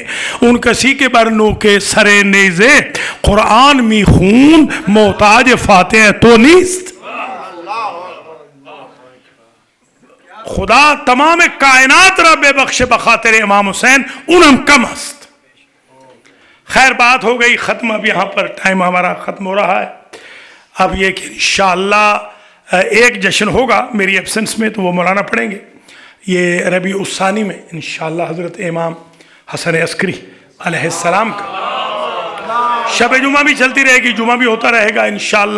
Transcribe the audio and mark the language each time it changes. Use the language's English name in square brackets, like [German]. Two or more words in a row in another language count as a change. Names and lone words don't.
[Persian] اون کسی که بر نوک سر نیزه قرآن میخون محتاج فاتحه تو نیست. خدا تمام کائنات را بے بخش بخاطر امام حسین اونم کم است. [Urdu] خیر بات ہو گئی ختم. اب یہاں پر ٹائم ہمارا ختم ہو رہا ہے. اب یہ کہ انشاءاللہ ایک جشن ہوگا میری ایبسنس میں تو وہ مولانا پڑھیں گے. یہ ربیع الثانی میں انشاءاللہ حضرت امام حسن عسکری علیہ السلام کا شب جمعہ بھی چلتی رہے گی, جمعہ بھی ہوتا رہے گا انشاءاللہ.